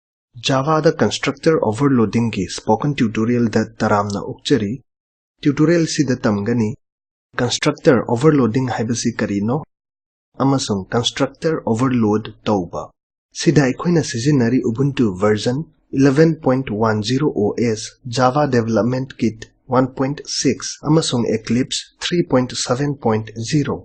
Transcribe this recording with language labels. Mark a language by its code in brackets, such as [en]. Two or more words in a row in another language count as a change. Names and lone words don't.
[mni] Java the [en] constructor overloading [mni] ki [en] spoken tutorial [mni] da taramna ukchari. Tutorial si da tamgani [en] constructor overloading [mni] haibasi karino amasung [en] constructor overload [mni] tauba. Sida aikoina sizinari Ubuntu version 11.10 OS Java Development Kit 1.6 amasung Eclipse 3.7.0.